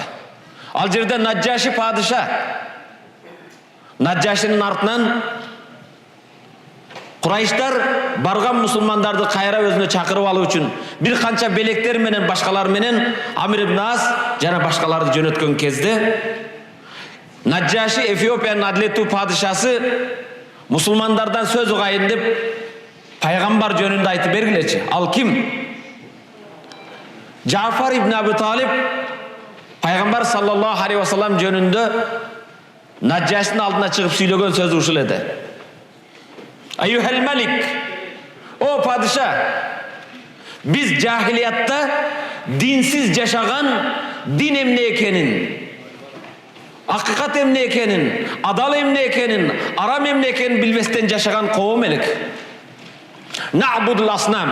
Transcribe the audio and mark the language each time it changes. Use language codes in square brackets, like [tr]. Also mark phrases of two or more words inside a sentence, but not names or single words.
[ky] Ал жерде Наджаши падыша, Наджашинин артынан Курайштар барган мусулмандарды кайра өзүнө чакырып алуу үчүн бир канча белектер менен, башкалар менен Амир ибн Ас жана башкаларды жөнөткөн кезде Наджаши, Эфиопиянын адилеттүү падышасы, мусулмандардан сөз угайын деп пайгамбар жөнүндө айтып бергилечи. Ал ким? Жафар ибн Аби Талиб Пайғамбар [ar] صلى الله عليه وسلم [ky] жөнүндө Наджаштын алдына чыгып сүйлөгөн сөзү ушул эди. [ar] أيها الملك, [ky] о падыша, биз жахилиятта динсиз жашаган, дин эмне экенин, акыйкат эмне экенин, адал эмне экенин, арам эмне экенин билбестен жашаган коом элек. [ar] نعبد الأصنام.